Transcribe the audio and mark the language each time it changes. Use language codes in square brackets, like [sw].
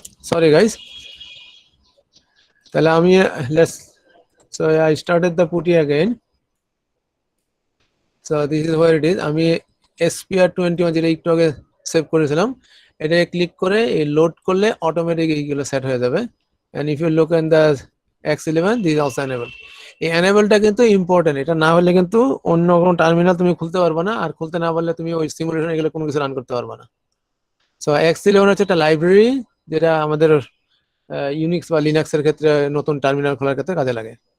[en] Sorry guys, [bn] তাহলে আমি [en] so I started the putty again, so this is where it is. [bn] আমি SPR21 যেটা একটু আগে সেভ করেছিলাম, এটা ক্লিক করে এই লোড করলে অটোমেটিক এইগুলো সেট হয়ে যাবে। [en] and if you look in the X11 this is also enabled. [bn] এই এনেবলটা কিন্তু ইম্পর্টেন্ট, এটা না হলে কিন্তু অন্য কোনো টার্মিনাল তুমি খুলতে পারবে না, আর খুলতে না পারলে তুমি ওই সিমুলেশন এগুলো কোনো কিছু রান করতে পারবে না। সো X11 হচ্ছে একটা লাইব্রেরি যেটা আমাদের ইউনিক্স বা লিনাক্সের ক্ষেত্রে নতুন টার্মিনাল খোলার ক্ষেত্রে কাজে লাগে।